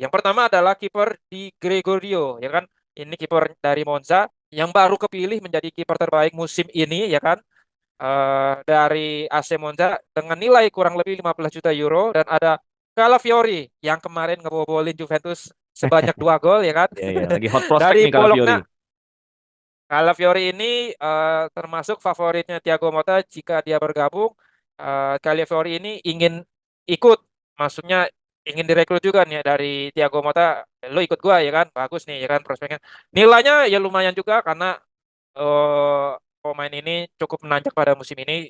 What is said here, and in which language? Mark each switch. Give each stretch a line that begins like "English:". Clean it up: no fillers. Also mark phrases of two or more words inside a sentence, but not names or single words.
Indonesian: Yang pertama adalah kiper di Gregorio, ya kan? Ini kiper dari Monza yang baru kepilih menjadi kiper terbaik musim ini, ya kan? Dari AC Monza dengan nilai kurang lebih 15 juta euro dan ada Calafiori yang kemarin ngebobolin Juventus sebanyak 2 gol ya kan Iya, iya. Lagi
English: hot prospect
Indonesian: dari nih Calafiori. Bologna. Calafiori ini termasuk favoritnya Thiago Motta jika dia bergabung. Calafiori ini ingin ikut, maksudnya ingin direkrut juga nih dari Thiago Motta. Lo ikut gua ya kan, bagus nih ya kan prospeknya. Nilainya ya lumayan juga karena eh, pemain ini cukup menanjak pada musim ini.